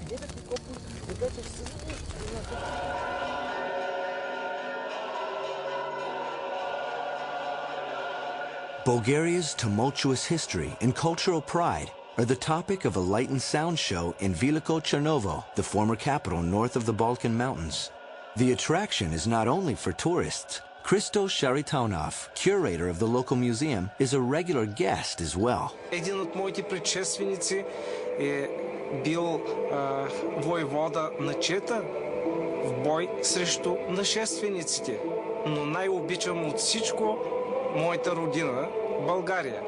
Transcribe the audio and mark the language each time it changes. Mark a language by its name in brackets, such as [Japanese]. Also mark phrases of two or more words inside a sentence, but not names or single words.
[English] Bulgaria's tumultuous history and cultural pride are the topic of a light and sound show in Veliko Chernovo, the former capital north of the Balkan Mountains. The attraction is not only for tourists. Christo Sharitaunov, curator of the local museum, is a regular guest as well. [Bulgarian] Един от моите предшественици е бил войвода на Чета в бой срещу нашествениците. Но най-обичам от всичко моята родина, България.